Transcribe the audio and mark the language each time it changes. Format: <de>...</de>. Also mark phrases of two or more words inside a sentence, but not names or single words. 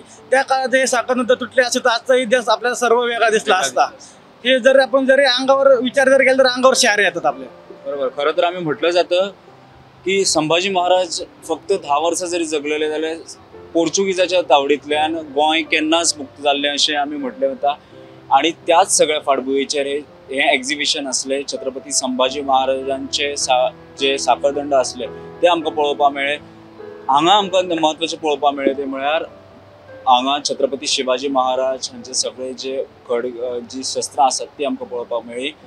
<mr>त्या काळात हे साखरदंड तुटले असे तर आजचा इतिहास आपल्याला सर्व वेगळा दिसला असता. हे जर आपण जरी अंगावर विचार जर केला तर अंगावर शहर येतात आपल्या. बरोबर. खरं तर आम्ही म्हटलं जातं की संभाजी महाराज फक्त 10 वर्ष जरी जगलेले झाले पोर्चुगीजाच्या तावडीतल्या आणि</mr> <kok>गोंय केन्नाच मुक्त जाल्लें अशें आमी म्हटलें वता. आणि त्याच सगळ्या फाटभुंयेचेर हे एक्झिबिशन असले. छत्रपती संभाजी महाराजांचे जे साखरदंड असले ते आमकां पळोवपाक मेळ्ळे. हांगा आमकां महत्वाचें पळोवपाक मेळ्ळें ते म्हळ्यार हांगा छत्रपती शिवाजी महाराज हांचे सगळे जे जी शस्त्रां आसात ती आमकां पळोवपाक मेळ्ळी.</kok>